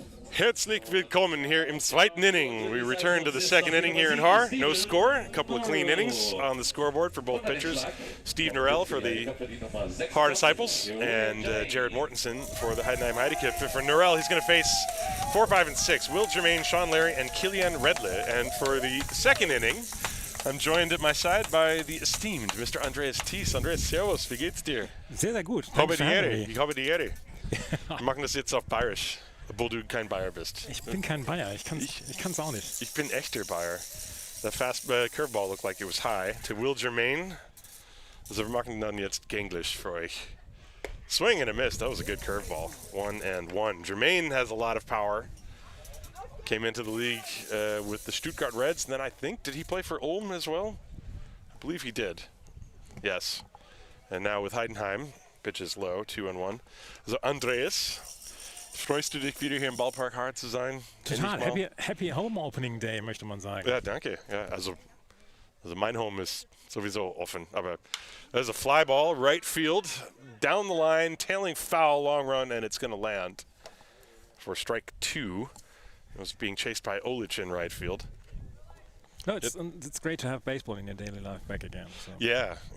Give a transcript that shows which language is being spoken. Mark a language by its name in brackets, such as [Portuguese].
[German] Herzlich willkommen here im zweiten inning. [English] We return to the second inning here in Haar. No score, a couple of clean innings on the scoreboard for both pitchers. Steve Norell for the Haar Disciples and Jared Mortensen for the Heidenheim Heideköpfe. For Norell, he's going to face 4, 5, and 6. Will Germain, Sean Larry, and Kilian Redle. And for the second inning, I'm joined at my side by the esteemed Mr. [German] Andreas Thies. Andreas, servus, wie geht's dir? Sehr, sehr gut. Ich habe die Ehre. Wir machen das jetzt auf Bayerisch. Obwohl du kein Bayer bist. Ich bin kein Bayer, ich kann's auch nicht. Ich bin echter Bayer. [English] The fast curveball looked like it was high. To Will Germain. [German] Also wir machen dann jetzt Englisch für euch. [English] Swing and a miss. That was a good curveball. 1-1. Germain has a lot of power. Came into the league with the Stuttgart Reds. And then I think, did he play for Ulm as well? I believe he did. Yes. And now with Heidenheim. Pitches low. 2-1. So Andreas. [German] Freust du dich wieder hier im Ballpark Haar zu sein? Total. Happy Home Opening Day, möchte man sagen. Ja, danke. Ja, also mein Home ist sowieso offen. [English] Aber there's a fly ball, right field, down the line, tailing foul, long run, and it's going to land for strike 2. It was being chased by Olic in right field. No, it's great to have baseball in your daily life back again. So. Yeah.